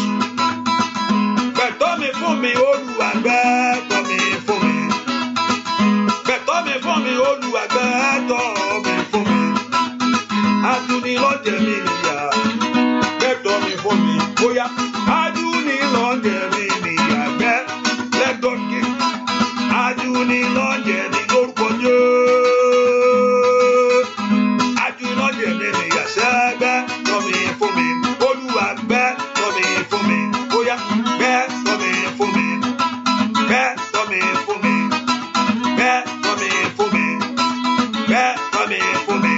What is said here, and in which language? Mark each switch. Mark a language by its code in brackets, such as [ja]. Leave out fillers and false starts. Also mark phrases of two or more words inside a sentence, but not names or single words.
[yo] Gbẹ̀tọ́ mi fún mi, Olúwa gbẹ̀tọ́ mi fún mi. Gbẹ̀tọ́ mi fún mi, Olúwa gbẹ̀tọ́ mi fún mi. Ajúnilọ́jẹ̀ mi nìyà. Gbẹ̀tọ́ mi fún mi. Ó yá ajúnilọ́jẹ̀ mi nìyà gbẹ́. [en] Let God give. [yo] Ajúnilọ́jẹ̀ mi lórúkọ Jésù. Ajúnilọ́jẹ̀ mi nìyà sẹ́gbẹ́. Gbẹ̀tọ́ mi fún mi. Olúwa gbẹ̀tọ́ mi fún mi. Ó yá gbẹ̀tọ́ mi fún mi. Gbẹ̀tọ́ mi fún mi. Gbẹ̀tọ́ mi fún mi. Gbẹ̀tọ́ mi fún mi.